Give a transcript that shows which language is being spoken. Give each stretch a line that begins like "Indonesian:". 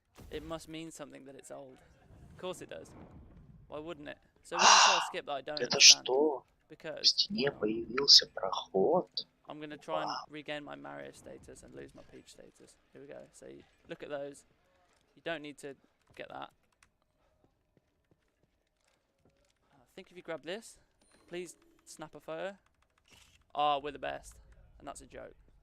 English: It must mean something that it's old. Of course it does. Why wouldn't it? So we're going to try to skip that I don't
Russian: Это
English: understand.
Russian: что?
English: Because
Russian: В стене появился проход.
English: I'm going to try and regain my Mario status and lose my Peach status. Here we go. So you look at those. You don't need to get that. I think if you grab this, please snap a photo. Oh, we're the best. And that's a joke.